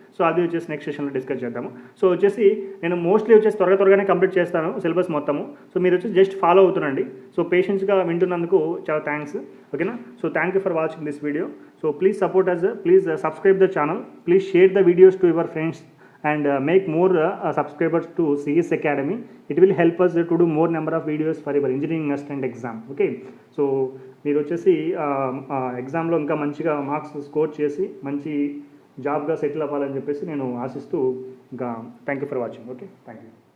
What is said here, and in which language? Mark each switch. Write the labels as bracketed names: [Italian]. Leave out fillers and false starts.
[Telugu] So అది వచ్చేసి next సెషన్లో డిస్కస్ చేద్దాము. సో వచ్చేసి నేను మోస్ట్లీ వచ్చేసి త్వరగానే కంప్లీట్ చేస్తాను సిలబస్ మొత్తము. సో మీరు వచ్చి జస్ట్ ఫాలో అవుతుండండి. సో పేషెన్స్గా వింటున్నందుకు చాలా థ్యాంక్స్. ఓకేనా. [English] So thank you for watching this video. So please support us, please subscribe the channel, please share the videos to your friends and make more subscribers to CS Academy. It will help us to do more number of videos for your engineering assistant exam. [Telugu] Okay, so మీరు వచ్చేసి ఎగ్జామ్లో ఇంకా మంచిగా marks score చేసి మంచి జాబ్గా settle అవ్వాలని చెప్పేసి నేను ఆశిస్తూ ఇంకా [English] Thank you for watching. [Telugu] Okay, thank you.